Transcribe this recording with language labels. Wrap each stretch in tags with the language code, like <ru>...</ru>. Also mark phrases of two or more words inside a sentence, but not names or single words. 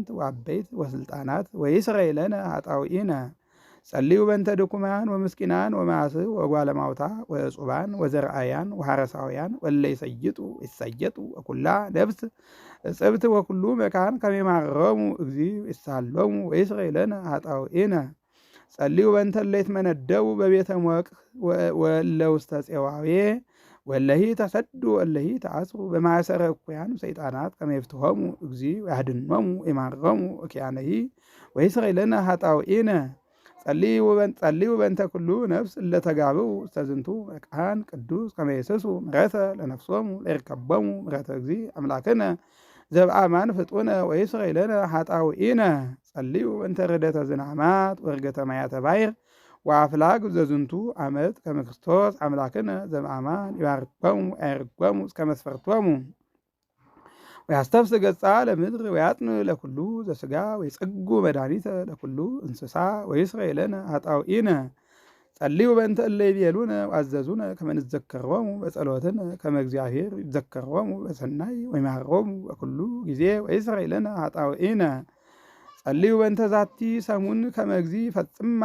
<gez>ወአበይት ወስልጣናት ወይስረይ ለነ ኃጣውኢነ። ጸልዩ በእንተ ድኩማን ወምስኪናን ወማስእ ወጓለማውታ ወዕጹባን ወዘርአያን ወሐረሳውያን ወእለ ይሰየጡ ወኩላ ነፍስ እጽብት ወኩሉ መካን ከመ ይምሃሮሙ እግዚ ይሳሎሙ ወይስረይ ለነ ኃጣውኢነ። ጸልዩ በእንተ እለ ይትመነደቡ በቤተ ሞቅህ ወእለ ውስተ ፄዋዌ ወለሂ ተሰዱ ወለሂ ተአስሩ በማእሰረ እኩያን ሰይጣናት ከመ ይፍትሖሙ እግዚ ወያድኅኖሙ ይምሃሮሙ ወኪያነሂ ወይስረይ ለነ ኃጣውኢነ። ጸልዩ በእንተ ኩሉ ነፍስ እለተጋብኡ ውስተ ዝንቱ መካን ቅዱስ ከመ ይሰሱ ምሕረተ ለነፍሶሙ ለይርከቦሙ ምሕረተ እግዚእ አምላክነ ዘበአማን ፍጡነ ወይስረይ ለነ ኃጣውኢነ። ጸልዩ በእንተ ርደተ ዝናማት ወርገተ ማያተ ባሕር ወአፍላግ ዘዝንቱ ዓመት ከመ ክርስቶስ አምላክነ ዘበአማን ይባርኮሙ ያዕርጎሙ እስከ መስፈርቶሙ ወያስተፍስ ገጻ ለምድር ወያጥን ለኩሉ ዘሥጋ ወይጽጉ መድኃኒተ ለኩሉ እንስሳ ወይስረይ ለነ ኃጣውኢነ። ጸልዩ በእንተ እለ ይቤሉነ ወአዘዙነ ከመ ንዘከሮሙ በጸሎትነ ከመ እግዚአብሔር ይዘከሮሙ በሰናይ ወይምሃሮሙ በኩሉ ጊዜ ወይስረይ ለነ ኃጣውኢነ። ጸልዩ በእንተ ዛቲ ሰሙን ከመ እግዚእ ፈጽማ</gez>